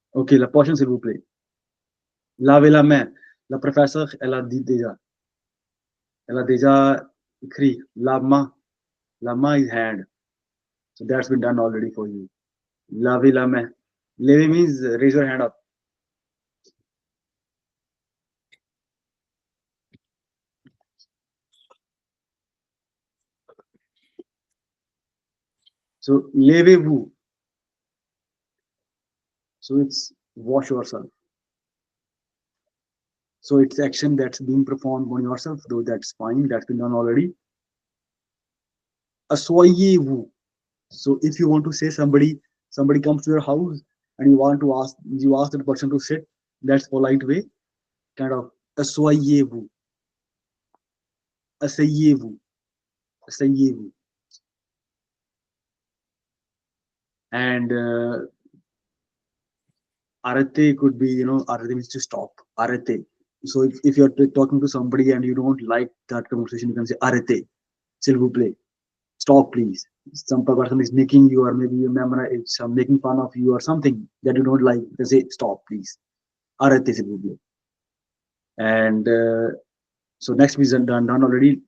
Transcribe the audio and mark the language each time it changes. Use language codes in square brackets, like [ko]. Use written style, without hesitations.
[fr] Ok, la prochaine, s'il vous plaît. Lavez la main. La professeure, elle a dit déjà. Elle a déjà écrit la main. [en] La main is hand. So that's been done already for you. [fr] Lavez la main. [en] Lever means raise your hand up. [fr] So levez-vous. [en] So it's wash yourself. So it's action that's being performed on yourself, though that's fine. That's been done already. Asseyez-vous. So if you want to say somebody comes to your house and you ask that person to sit, that's polite way. Kind of [fr] asseyez-vous. Asseyez-vous. Asseyez-vous. [en] And arrêtez could be, arrêtez means to stop. [fr] Arrêtez. [en] So if you're talking to somebody and you don't like that conversation, you can say arrêtez. [fr] S'il vous plaît. [en] Stop, please. Some person is making you, or maybe your memory is making fun of you or something that you don't like. They say stop, please. [fr] Arrêtez, s'il vous plaît. [en] And so next is done already.